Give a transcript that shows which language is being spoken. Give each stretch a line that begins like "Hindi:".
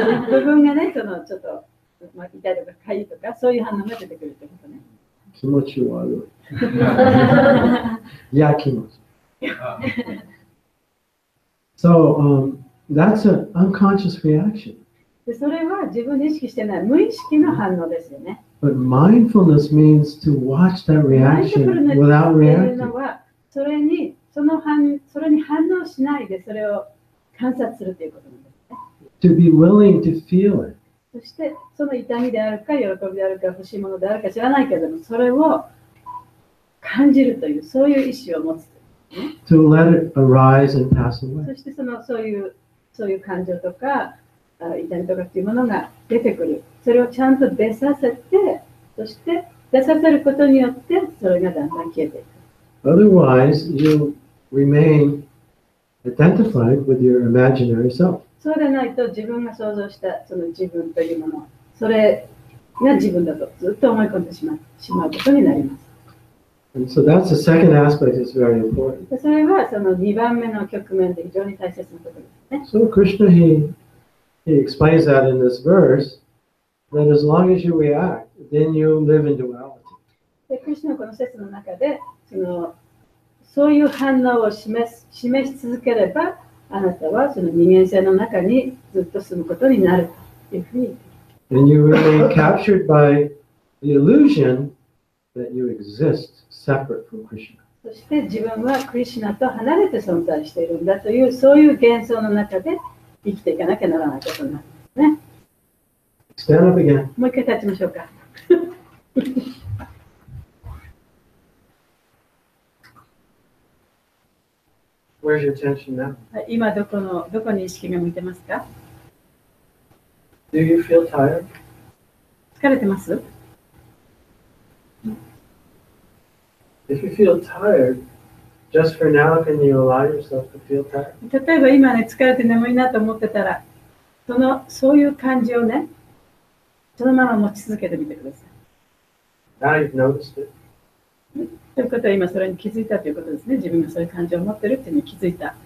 Japanese: 部分がね、そのちょっと痛いとか痒いとかそういう反応が出てくるってことね。気持ち悪い。いや、気持ち。
English: So that's an unconscious reaction.
Japanese: でそれは自分で意識してない無意識の反応ですよね。
English: But mindfulness means to watch that reaction without
Japanese: というのはそれに反応しないでそれを観察するということなんですね。
English: To be willing to feel it.
Japanese: そしてその痛みであるか喜びであるか欲しいものであるか知らないけれどもそれを感じるというそういう意思を持つ。
English: To let it arise and pass away.
Japanese: そしてそういう感情とか痛みとかっていうものが出てくる。それをちゃんと出させて、そして出させることによってそれがだんだん消えていく。
English: Otherwise, you remain identified with your imaginary self.
Japanese: そうでないと自分が想像したその自分というもの、それが自分だとずっと思い込んでしまうことになります。
English: And so that's the second aspect that's very important.
Japanese: それはその2番目の局面で非常に大切なことですね。
English: So Krishna, he explains that in this verse, that as long as you react, then you live in duality.
Japanese: でクリシュナのこの説の中でそういう反応を示し続ければ、あなたはその二元性の中にずっと住むことになるというふうに言っている。
English: And you remain captured by the illusion that you exist separate from Krishna.
Japanese: そして自分はクリシュナと離れて存在しているんだという、そういう幻想の中で生きていかなきゃならないことになるんですね。
English: Stand up again.
Japanese: もう一回立ちましょうか。
English: Where's your attention now?
Japanese: 今どこに意識が向いてますか？
English: Do you feel tired?
Japanese: 疲れてます？
English: If you feel tired, just for now, can you allow yourself to feel tired?
Japanese: 例えば今ね、疲れて眠いなと思ってたら、そういう感じをね、そのまま持ち続けてみてください。
English: Now you've noticed it.
Japanese: ということは今それに気づいたということですね。自分がそういう感情を持ってるっていうのに気づいた。